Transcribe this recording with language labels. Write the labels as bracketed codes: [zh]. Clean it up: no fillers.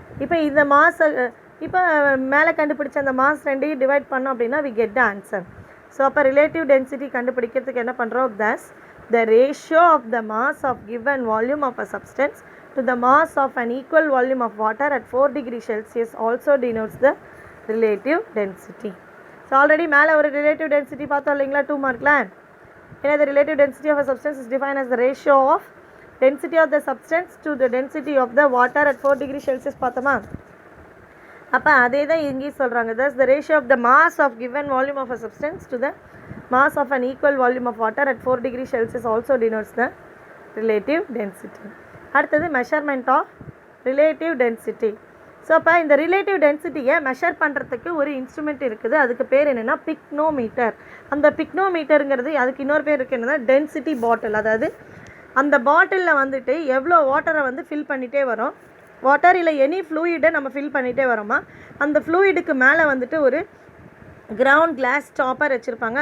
[ta] இப்போ இந்த மாஸ் இப்போ மேலே கண்டுபிடிச்ச அந்த மாஸ் ரெண்டையும் டிவைட் பண்ணோம் அப்படின்னா [en] we get the answer. So [ta] அப்போ ரிலேட்டிவ் டென்சிட்டி கண்டுபிடிக்கிறதுக்கு என்ன பண்ணுறோம், [en] thus the ratio of the mass of given volume of a substance to the mass of an equal volume of water at 4 degree Celsius also denotes the relative density. [ta] So already மேலே ஒரு relative density பார்த்தோம் இல்லைங்களா 2 மார்க்கில். ஏன்னா [en] the relative density of a substance is defined as the ratio of density of the substance to the density of the water at 4 degree Celsius [ta] பார்த்தோமா. அப்போ அதே தான் இங்கேயும் சொல்கிறாங்க, [en] thus the ratio of the mass of given volume of a substance to the mass of an equal volume of water at 4 degrees Celsius also denotes the relative density. [ta] அடுத்தது measurement of relative density. So அப்போ இந்த relative டென்சிட்டியை measure பண்ணுறதுக்கு ஒரு instrument இருக்குது. அதுக்கு பேர் என்னென்னா பிக்னோமீட்டர். அந்த பிக்னோமீட்டருங்கிறது அதுக்கு இன்னொரு பேர் இருக்குது என்னென்னா டென்சிட்டி பாட்டில். அதாவது அந்த பாட்டிலில் வந்துட்டு எவ்வளோ வாட்டரை வந்து ஃபில் பண்ணிகிட்டே வரும், வாட்டர் இல்லை எனி ஃப்ளூயிடை நம்ம ஃபில் பண்ணிகிட்டே வரோமா, அந்த ஃப்ளூயிடுக்கு மேலே வந்துட்டு ஒரு கிரவுண்ட் கிளாஸ் ஸ்டாப்பர் வச்சுருப்பாங்க.